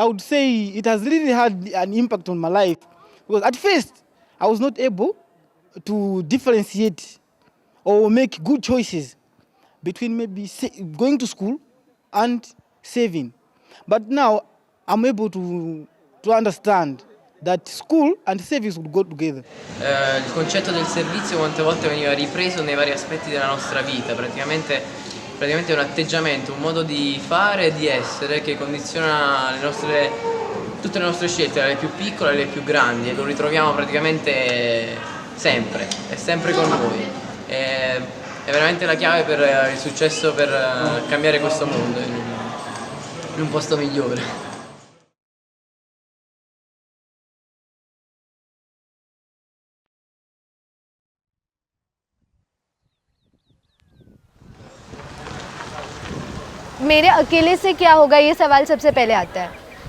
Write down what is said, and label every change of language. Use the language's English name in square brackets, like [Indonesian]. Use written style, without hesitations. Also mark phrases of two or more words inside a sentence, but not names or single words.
[English] I would say it has really had an impact on my life, because at first I was not able to differentiate or make good choices between maybe going to school and saving. But now I'm able to understand that school and service would go together. [Italian] Il concetto del servizio quante volte veniva ripreso nei vari aspetti della nostra vita, praticamente è un atteggiamento, un modo di fare e di essere che condiziona tutte le nostre scelte, le più piccole e le più grandi, e lo ritroviamo praticamente sempre, è sempre con noi. È veramente la chiave per il successo, per cambiare questo mondo in un posto migliore. [Hindi] मेरे अकेले से क्या होगा, ये सवाल सबसे पहले आता है।